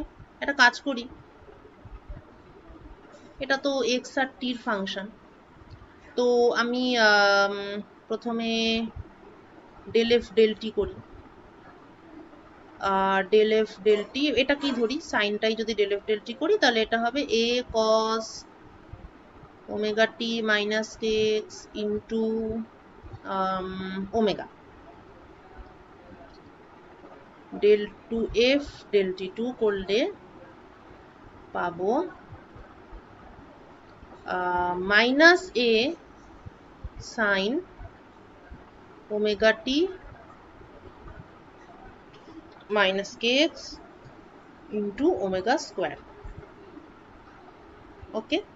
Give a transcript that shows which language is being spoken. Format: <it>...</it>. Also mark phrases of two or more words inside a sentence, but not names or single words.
<bn>একটা কাজ করি, এটা তো এক্স আর টির ফাংশন, তো আমি প্রথমে</bn> <en>del f del t</en> <bn>করি।</bn> <en>del f del t,</en> <bn>এটা কি ধরি, সাইনটাই যদি</bn> <en>del f del t</en> <bn>করি তাহলে এটা হবে</bn> <en>a cos omega t minus kx into omega del 2f del t2</en> <bn>করলে পাবো</bn> <en>মাইনাস a sin omega t minus kx into omega square।</en>